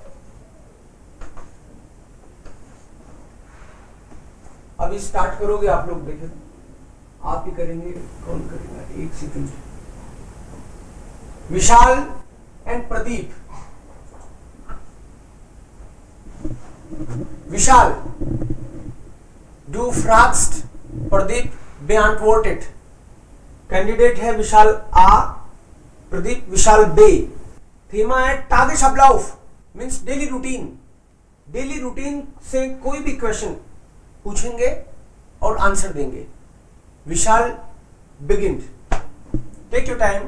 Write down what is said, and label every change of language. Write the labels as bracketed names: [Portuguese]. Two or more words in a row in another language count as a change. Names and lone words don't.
[Hindi] अभी स्टार्ट करोगे आप लोग, देखें आप ही करेंगे, कौन करेगा? एक सेकंड। विशाल एंड प्रदीप। विशाल, [German] du fragst प्रदीप beantwortet। [Hindi] कैंडिडेट है विशाल आ, प्रदीप विशाल बे। थीमा है Tagesablauf, [English] means daily routine. daily routine [Hindi] से कोई भी क्वेश्चन पूछेंगे और आंसर देंगे। [English] Vishal begin, take your time.